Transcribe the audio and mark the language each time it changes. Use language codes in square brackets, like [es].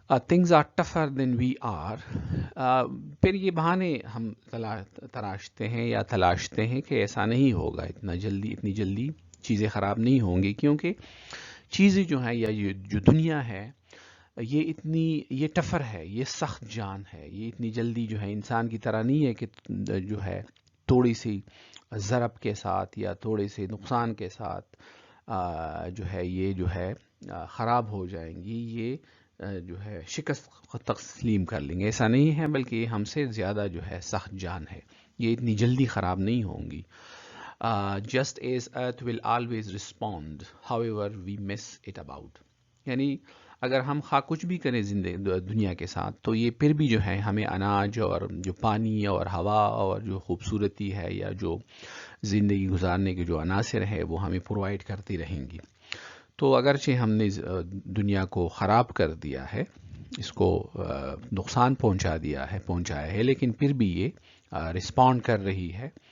[en] things are tougher than we are. [ur] پھر یہ بہانے ہم تراشتے ہیں یا تلاشتے ہیں کہ ایسا نہیں ہوگا، اتنی جلدی چیزیں خراب نہیں ہوں گی، کیونکہ چیزیں جو ہیں یا جو دنیا ہے یہ ٹفر ہے، یہ سخت جان ہے. یہ اتنی جلدی جو ہے انسان کی طرح نہیں ہے کہ جو ہے تھوڑی سی ضرب کے ساتھ یا تھوڑے سے نقصان کے ساتھ جو ہے یہ جو ہے خراب ہو جائیں گی، یہ جو ہے شکست تسلیم کر لیں گے. ایسا نہیں ہے، بلکہ یہ ہم سے زیادہ جو ہے سخت جان ہے، یہ اتنی جلدی خراب نہیں ہوں گی. [en] just as earth will always respond however we mess it about. [ur] یعنی اگر ہم کچھ بھی کریں دنیا کے ساتھ، تو یہ پھر بھی جو ہے ہمیں اناج اور جو پانی اور ہوا اور جو خوبصورتی ہے یا جو زندگی گزارنے کے جو عناصر ہے وہ ہمیں پرووائڈ کرتی رہیں گی. تو اگرچہ ہم نے دنیا کو خراب کر دیا ہے، اس کو نقصان پہنچایا ہے، لیکن پھر بھی یہ رسپونڈ کر رہی ہے.